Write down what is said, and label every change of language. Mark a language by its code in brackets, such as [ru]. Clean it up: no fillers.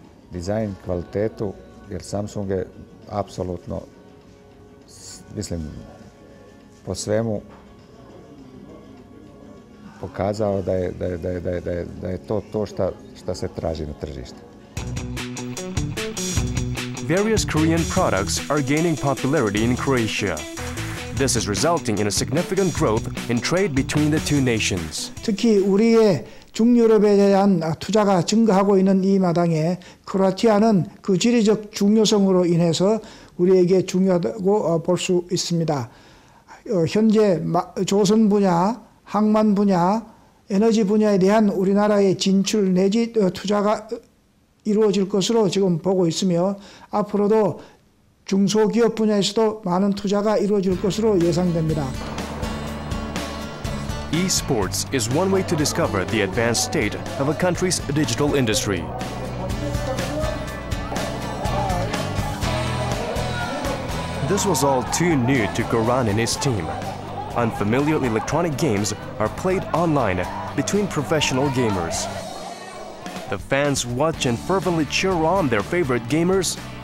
[hr] Dizajn, kvalitetu, jer Samsung je apsolutno, mislim, po svemu pokazao da je to šta se traži na tržištu. [en] Various Korean products are gaining popularity in Croatia. This is resulting in a significant growth in trade between the two nations. [ko] 특히 우리의 중유럽에 대한 투자가 증가하고 있는 이 마당에 크로아티아는 그 지리적 중요성으로 인해서 우리에게 중요하다고 볼 수 있습니다. 현재 조선 분야, 항만 분야, 에너지 분야에 대한 우리나라의 진출 내지 투자가 이루어질 것으로 지금 보고 있으며 앞으로도 중소기업 분야에서도 많은 투자가 이루어질 것으로 예상됩니다. [en] Esports is one way to discover the advanced state of a country's digital industry. This was all too new to Goran and his team. Unfamiliar electronic games are played online between professional gamers. The fans watch and fervently cheer on their favorite gamers